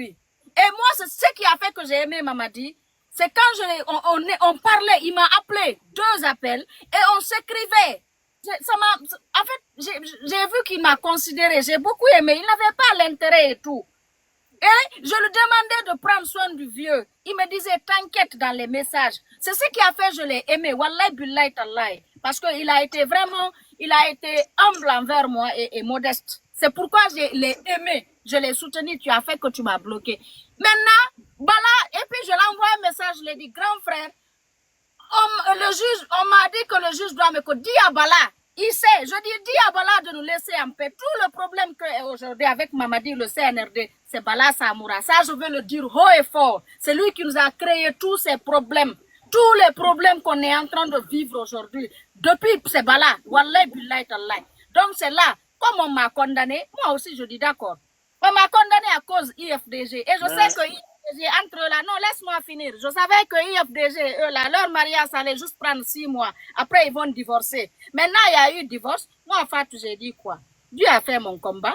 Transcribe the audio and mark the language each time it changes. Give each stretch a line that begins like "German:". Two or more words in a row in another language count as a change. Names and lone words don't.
French: Et moi, c'est ce qui a fait que j'ai aimé Mamadi. C'est quand on parlait, il m'a appelé 2 appels et on s'écrivait. En fait, j'ai vu qu'il m'a considéré, j'ai beaucoup aimé. Il n'avait pas l'intérêt et tout. Et je lui demandais de prendre soin du vieux. Il me disait, t'inquiète dans les messages. C'est ce qui a fait que je l'ai aimé.
Arabic: Wallahi billahi tallahi.
French: Parce qu'il a été vraiment, il a été humble envers moi et modeste. C'est pourquoi je l'ai aimé. Je l'ai soutenu. Tu as fait que tu m'as bloqué. Maintenant, Bala, et puis je l'ai envoyé un message. Je lui ai dit, grand frère, on m'a dit que le juge doit me dire à Bala. Il sait, je dis à Bala de nous laisser en paix. Tout le problème qu'aujourd'hui avec Mamadi, le CNRD, c'est Bala Samoura. Ça, je veux le dire haut et fort. C'est lui qui nous a créé tous ces problèmes. Tous les problèmes qu'on est en train de vivre aujourd'hui. Depuis, c'est Bala.
Arabic: Wallahi billahi tallahi.
French: Donc c'est là, comme on m'a condamné, moi aussi je dis d'accord. On m'a condamné à cause IFDG. Et je sais que IFDG, entre eux là, non, laisse-moi finir. Je savais que IFDG, eux là, leur mariage allait juste prendre 6 mois. Après, ils vont divorcer. Maintenant, il y a eu divorce. Moi, en fait, j'ai dit quoi? Dieu a fait mon combat.